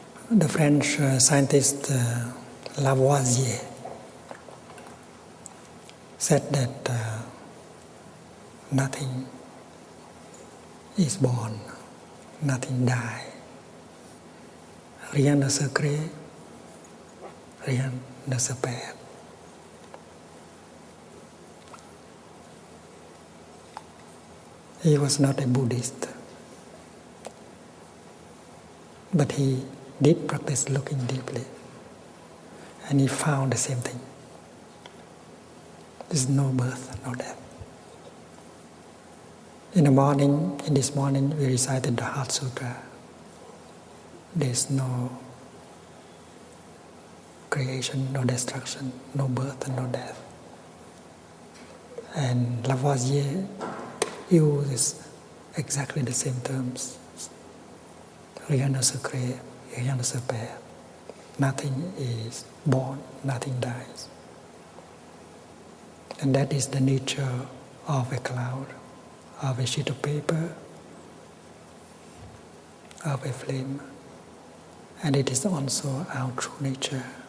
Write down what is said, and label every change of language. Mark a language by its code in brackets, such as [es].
[en] The French scientist Lavoisier said that nothing is born, nothing dies. [fr] Rien ne se crée, rien ne se perd. [en] He was not a Buddhist, but he did practice looking deeply, and he found the same thing. There's no birth, no death. In this morning, we recited the Heart Sutra. There's no creation, no destruction, no birth and no death. And Lavoisier uses exactly the same terms. [fr] Rien ne se crée, rien ne se perd. [en] Nothing is born, nothing dies. And that is the nature of a cloud, of a sheet of paper, of a flame. And it is also our true nature.